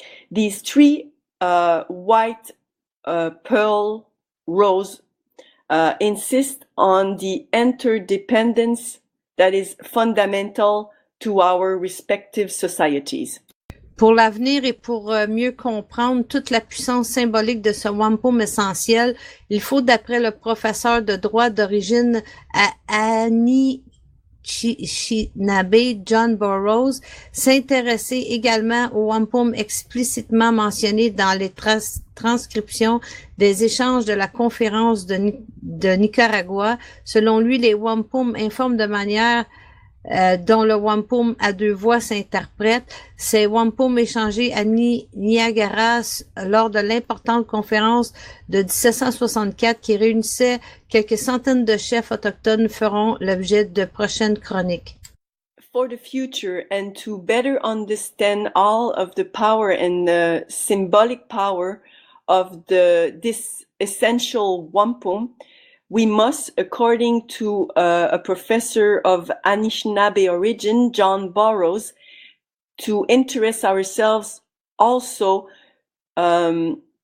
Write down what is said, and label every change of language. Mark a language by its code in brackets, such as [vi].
[en] These three white pearl rows insist on the interdependence that is fundamental to our respective societies. [fr] Pour l'avenir et pour mieux comprendre toute la puissance symbolique de ce wampum essentiel, il faut, d'après le professeur de droit d'origine Anishinaabe John Burroughs, s'intéresser également au wampum explicitement mentionné dans les transcriptions des échanges de la conférence de Nicaragua. Selon lui, les wampums informent de manière dont le wampum à deux voix s'interprète. Ces wampums échangés à Niagara lors de l'importante conférence de 1764 qui réunissait quelques centaines de chefs autochtones feront l'objet de prochaines chroniques. [en] For the future and to better understand all of the power and the symbolic power of this essential wampum, we must, according to a professor of Anishinaabe origin, John Burroughs, to interest ourselves also to